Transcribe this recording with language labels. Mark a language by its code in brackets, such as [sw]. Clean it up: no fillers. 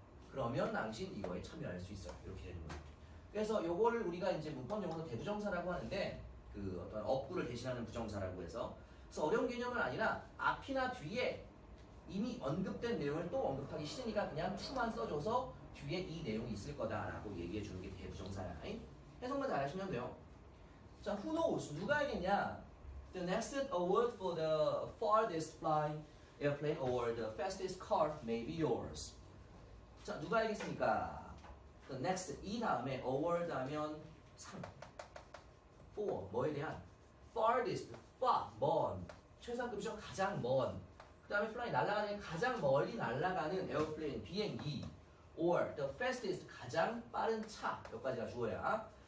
[ko] 그러면 당신 이거에 참여할 수 있어요. 이렇게 되는 거예요. 그래서 요거를 우리가 이제 문법 용어로 대부정사라고 하는데 그 어떤 어구를 대신하는 부정사라고 해서, 그래서 어려운 개념은 아니라 앞이나 뒤에 이미 언급된 내용을 또 언급하기 싫으니까 그냥 to만 써줘서 뒤에 이 내용이 있을 거다라고 얘기해 주는 게 대부정사야. 해석만 잘 하시면 돼요. 자, [en] who knows? [ko] 누가 알겠냐? [en] The next award for the farthest flying airplane or the fastest car may be yours. [ko] 자, 누가 알겠습니까? The next, 이 다음에 award 하면 상. for, 뭐에 대한? farthest, far, 먼. 최상급이죠. 가장 먼. 그 다음에 fly, 날아가는, 가장 멀리 날아가는 에어플레인, 비행기. [en] or the fastest, [ko] 가장 빠른 차. 여기까지가 주어야.